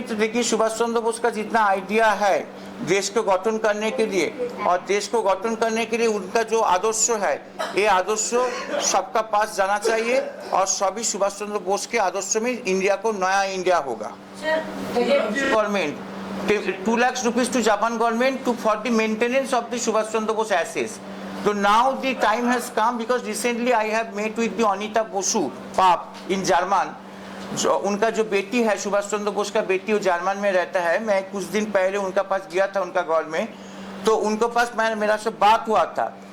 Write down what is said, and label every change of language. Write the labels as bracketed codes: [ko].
[hi] तो देखिए सुभाष चंद्र बोस का जितना आइडिया है देश को गठन करने के लिए, और देश को गठन करने के लिए उनका जो आदर्श है, ये आदर्श सबका पास जाना चाहिए, और सभी सुभाष चंद्र बोस के आदर्श में इंडिया को नया इंडिया होगा। [en] Government 2 lakh rupees to Japan government to for the maintenance of the Subhash Chandra Bose ashes. So now the time has come because recently I have met with the Anita Bosu Pap in German. [hi] उनका जो बेटी है सुभाष चंद्र बोस का बेटी, वो German में रहता है। मैं कुछ दिन पहले उनका पास गया था उनका घर में, तो उनके पास मेरा से बात हुआ था।